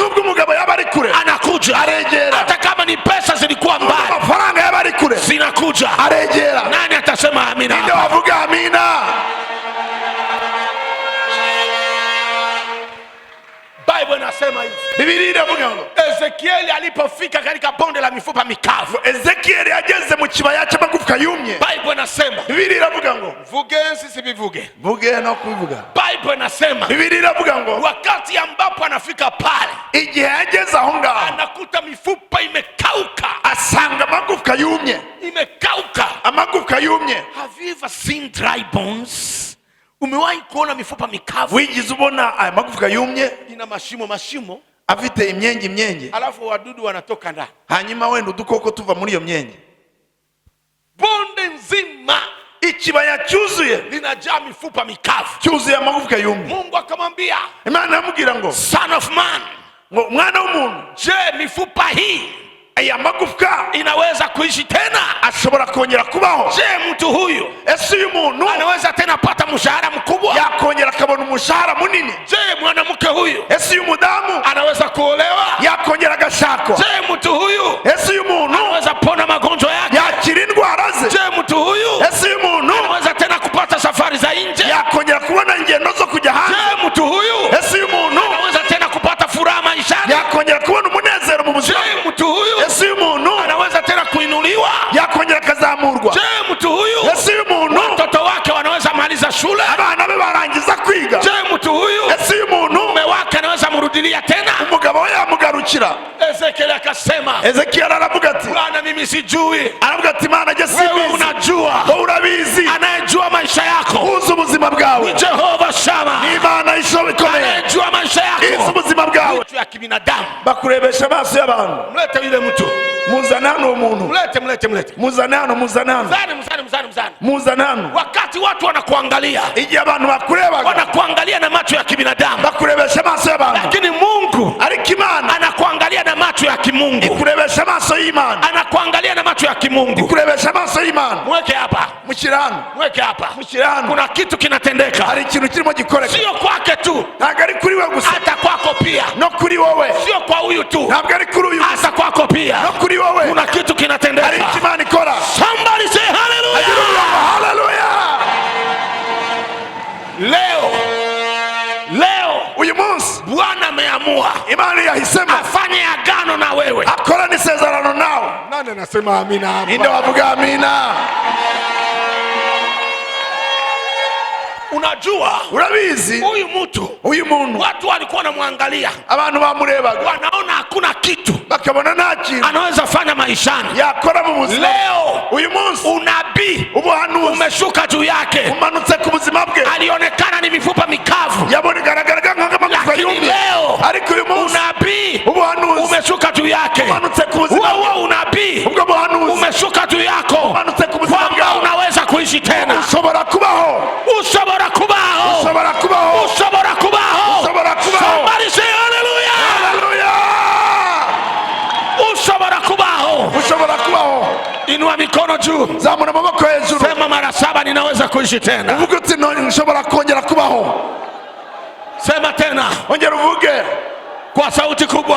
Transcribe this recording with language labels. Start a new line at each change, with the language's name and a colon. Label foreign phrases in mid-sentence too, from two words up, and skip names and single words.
Kinyarwanda: nubwo umugabo yaba ari kure,
Swahili: anakuja,
Kinyarwanda: aregera.
Swahili: Hata kama ni pesa zilikuwa mbali,
Kinyarwanda: amafaranga yaba ari kure,
Swahili: zinakuja,
Kinyarwanda: aregera.
Swahili: Nani atasema amina?
Kinyarwanda: Ndio wavuga amina.
Swahili: Bible inasema hivi.
Kinyarwanda: Biblia inavuga ngo
Swahili: Ezekieli alipofika katika bonde la mifupa mikavu,
Kinyarwanda: Ezekieli ageze mu kibaya cy'amagufwa yumye.
Swahili: Bible inasema,
Kinyarwanda: Biblia inavuga ngo vuge sisi bivuge, vuge no kubivuga.
Swahili: Bible inasema,
Kinyarwanda: Biblia inavuga ngo
Swahili: wakati ambapo anafika pale,
Kinyarwanda: igihe ageze aho ngaho,
Swahili: anakuta mifupa imekauka,
Kinyarwanda: asanga amagufwa yumye,
Swahili: imekauka,
Kinyarwanda: amagufwa yumye.
English: Have you ever seen dry bones?
Swahili: Umewahi kuona mifupa mikavu?
Kinyarwanda: Wigize ubona aya magufwa yumye
Swahili: Ina mashimo
Kinyarwanda: afite imyenge,
Swahili: alafu wadudu wanatoka ndani,
Kinyarwanda: hanyuma wenda udukoko tuva muri iyo myenge.
Swahili: Bonde nzima
Kinyarwanda: ikibaya cyuzuye
Swahili: linajaa mifupa mikavu,
Kinyarwanda: cyuzuye amagufwa yumye.
Swahili: Mungu akamwambia,
Kinyarwanda: Imana yamubwira ngo,
English: son of man,
Kinyarwanda: ngo mwana w'umuntu,
Swahili: je, mifupa hii
Kinyarwanda: aya magufwa
Swahili: inaweza kuishi tena?
Kinyarwanda: ashobora kongera kubaho?
Swahili: Je, mtu huyu
Kinyarwanda: ese uyu muntu
Swahili: anaweza tena pata mshahara mkubwa?
Kinyarwanda: yakongera akabona umushahara munini?
Swahili: Je, mwanamke huyu
Kinyarwanda: ese uyu mudamu
Swahili: anaweza kuolewa?
Kinyarwanda: yakongera agashakwa?
Swahili: Je, mtu huyu
Kinyarwanda: ese uyu muntu
Swahili: anaweza pona magonjwa yake?
Kinyarwanda: yakira indwara ze?
Swahili: Je, mtu huyu
Kinyarwanda: ese uyu muntu
Swahili: anaweza tena kupata safari za nje?
Kinyarwanda: yakongera kubona ingendo zo kujya hanze?
Swahili: Je, mtu huyu
Kinyarwanda: ese uyu muntu
Swahili: anaweza tena kupata furaha maishani?
Kinyarwanda: yakongera kubona umunezero mu buzima?
Swahili: Je, mtu huyu
Kinyarwanda: ese uyu muntu
Swahili: anaweza tena kuinuliwa?
Kinyarwanda: yakongera akazamurwa?
Swahili: Je, mtu huyu
Kinyarwanda: ese uyu muntu
Swahili: watoto wake wanaweza maliza shule?
Kinyarwanda: abana be barangiza kwiga?
Swahili: Je, mtu huyu
Kinyarwanda: ese uyu muntu
Swahili: mume wake anaweza murudilia tena?
Kinyarwanda: umugabo we yamugarukira?
Swahili: Ezekiel akasema,
Kinyarwanda: Ezekiel aravuga ati,
Swahili: Bwana, mimi sijui,
Kinyarwanda: aravuga ati, Mana je
Swahili: wewe
Kinyarwanda: simbizi,
Swahili: unajua.
Kinyarwanda: wowe urabizi.
Swahili: Anayejua maisha yako
Kinyarwanda: uzi ubuzima bwawe
Swahili: ni Jehova Shama,
Kinyarwanda: ni Imana ikomeye,
Swahili: anayejua maisha
Kinyarwanda: izi
Swahili: yako.
Kinyarwanda: ubuzima bwawe.
Swahili: Macho ya kibinadamu,
Kinyarwanda: bakurebesha amaso y'abantu.
Swahili: mlete yule mtu,
Kinyarwanda: muzana hano uwo muntu,
Swahili: mlete.
Kinyarwanda: muzana hano, muzana hano.
Swahili: Wakati watu wanakuangalia,
Kinyarwanda: igihe abantu bakurebaga,
Swahili: wanakuangalia na macho ya kibinadamu,
Kinyarwanda: bakurebesha amaso y'abantu,
Swahili: lakini Mungu
Kinyarwanda: ariko Imana
Swahili: anakuangalia na macho ya kimungu,
Kinyarwanda: ikurebesha amaso y'Imana,
Swahili: anakuangalia na macho ya kimungu.
Kinyarwanda: ikurebesha amaso y'Imana.
Swahili: Mweke hapa,
Kinyarwanda: mukirano,
Swahili: mweke hapa.
Kinyarwanda: mukirano,
Swahili: Kuna kitu kinatendeka,
Kinyarwanda: hari ikintu kirimo gikoreka,
Swahili: sio kwake tu,
Kinyarwanda: ntabwo ari kuri we gusa,
Swahili: hata kwako pia.
Kinyarwanda: no kuri wowe,
Swahili: Sio kwa huyu tu,
Kinyarwanda: ntabwo ari kuri uyu gusa,
Swahili: hata kwako pia.
Kinyarwanda: no kuri wowe
Swahili: Kuna kitu kinatendeka.
Kinyarwanda: hari icyo Imana ikora.
English: Somebody say hallelujah. Hallelujah.
Swahili: Leo
Kinyarwanda: uyu munsi
Swahili: Bwana ameamua
Kinyarwanda: Imana yahisemo
Swahili: afanye agano na wewe.
Kinyarwanda: akora n'isezerano nawe.
Swahili: Nani anasema amina hapa?
Kinyarwanda: Ninde wavuga amina?
Swahili: Unajua,
Kinyarwanda: urabizi uyu muntu
Swahili: watu walikuwa wanamwangalia,
Kinyarwanda: abantu bamurebaga,
Swahili: wanaona hakuna kitu
Kinyarwanda: bakabona nta kintu
Swahili: anaweza fanya maishani.
Kinyarwanda: yakora mu buzima.
Swahili: Leo
Kinyarwanda: uyu munsi
Swahili: unabii
Kinyarwanda: ubuhanuzi
Swahili: umeshuka juu yake.
Kinyarwanda: umanutse ku buzima bwe.
Swahili: Alionekana ni mifupa mikavu,
Kinyarwanda: yabonegaragaraga nk'amagufwa
Swahili: lakini
Kinyarwanda: yumye,
Swahili: leo
Kinyarwanda: ariko uyu munsi
Swahili: unabii
Kinyarwanda: ubuhanuzi
Swahili: umeshuka juu yake.
Kinyarwanda: umanutse ku buzima bwe.
Swahili: Huo unabii
Kinyarwanda: ubwo buhanuzi
Swahili: umeshuka juu yako,
Kinyarwanda: umanutse ku buzima
Swahili: kwamba
Kinyarwanda: bwawe.
Swahili: unaweza kuishi tena.
Kinyarwanda: ushobora kubaho, Ushobora kubaho, ushobora kubaho, ushobora kubaho. ushobora kubaho.
English: Somebody say hallelujah. Hallelujah.
Kinyarwanda: Ushobora kubaho. ushobora kubaho.
Swahili: Inua mikono juu,
Kinyarwanda: zamura amaboko hejuru,
Swahili: sema mara 7, ninaweza kuishi tena.
Kinyarwanda: uvuge uti nshobora kongera kubaho.
Swahili: Sema tena
Kinyarwanda: ongera uvuge
Swahili: kwa sauti kubwa,